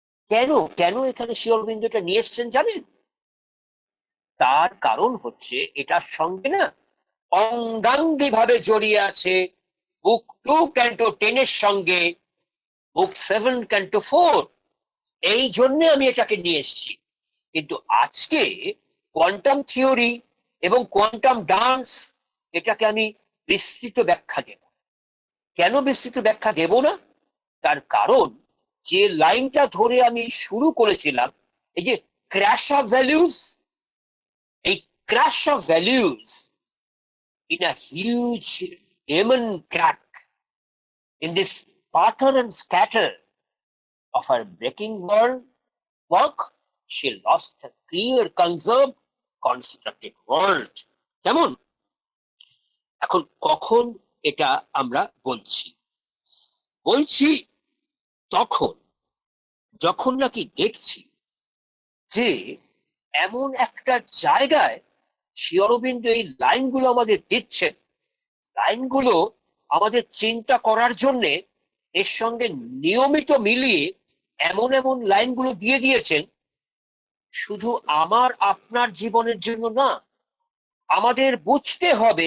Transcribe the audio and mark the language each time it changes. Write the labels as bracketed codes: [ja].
[bn] কেন কেন এখানে শ্রী অরবিন্দটা নিয়ে এসছেন জানেন? তার কারণ হচ্ছে এটার সঙ্গে না অঙ্গাঙ্গি ভাবে জড়িয়ে আছে বুক 2 ক্যান্টো 10 এর সঙ্গে বুক 7 ক্যান্টো 4। এই জন্য আমি এটাকে নিয়ে এসেছি। কিন্তু আজকে কোয়ান্টাম থিওরি এবং কোয়ান্টাম ডান্স, এটাকে আমি বিস্তৃত ব্যাখ্যা দেব। কেন বিস্তৃত ব্যাখ্যা দেব না? তার কারণ যে লাইনটা ধরে আমি শুরু করেছিলাম, এই যে ক্র্যাশ অফ ভ্যালুস, [en] এই crash of values in a huge diamond crack in this sputter and scatter of her breaking work, she lost a clear, conserved, constructed world. [bn] কেমন? এখন কখন এটা আমরা বলছি তখন যখন নাকি দেখছি যে এমন একটা জায়গায় শ্রী অরবিন্দ এই লাইনগুলো আমাদের দিচ্ছেন, লাইনগুলো আমাদের চিন্তা করার জন্য এর সঙ্গে নিয়মিত মিলিয়ে এমন এমন লাইনগুলো দিয়ে দিয়েছেন, শুধু আমার আপনার জীবনের জন্য না, আমাদের বুঝতে হবে।